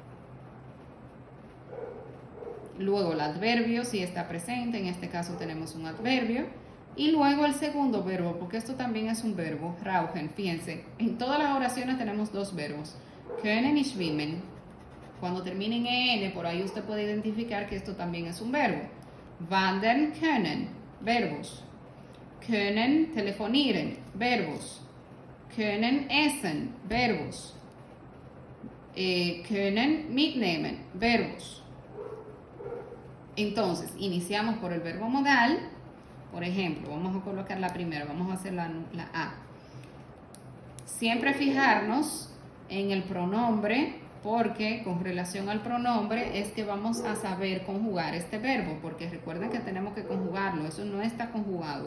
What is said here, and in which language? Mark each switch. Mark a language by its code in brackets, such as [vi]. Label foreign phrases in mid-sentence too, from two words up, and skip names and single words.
[es] Luego el adverbio, si está presente, en este caso tenemos un adverbio. Y luego el segundo verbo, porque esto también es un verbo, rauchen. Fíjense, en todas las oraciones tenemos dos verbos, können y schwimmen. Cuando terminen en N, por ahí usted puede identificar que esto también es un verbo. [de] Wandern können, verbos. Können telefonieren, verbos. Können essen, verbos. Können mitnehmen, [es] verbos. Entonces, iniciamos por el verbo modal. Por ejemplo, vamos a colocar la primera, vamos a hacer la A. Siempre fijarnos en el pronombre, porque con relación al pronombre es que vamos a saber conjugar este verbo, porque recuerden que tenemos que conjugarlo, eso no está conjugado.